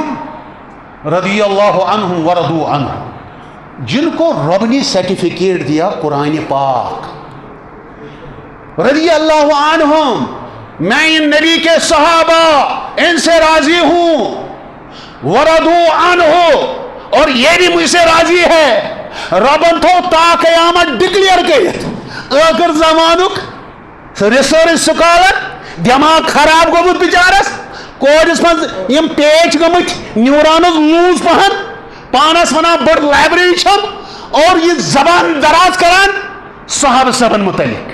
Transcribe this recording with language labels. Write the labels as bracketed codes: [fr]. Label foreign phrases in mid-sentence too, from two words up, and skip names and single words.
[ar] رضی اللہ عنہ ورضوا عنہ, [ur] جن کو رب نے سرٹیفکیٹ دیا قرآن پاک. [ar] رضی اللہ عنہم, [ur] میں ان نبی کے صحابہ ان سے راضی ہوں. [ar] ورضوا عنہ, [ur] اور یہ بھی مجھ سے راضی ہے. [ks] ربن تھو تا قیامت ڈکلیئر کیت ٲخر زمانک [en] research scholar [ks] دماغ خراب گومت بچارس کورس من یم پیچ گمت [en] neurons loose [ks] پہن پانس ونان بڑ لائبریری چھم [ur] اور یہ زبان دراز [ks] کران صحابہ صحابن متعلق.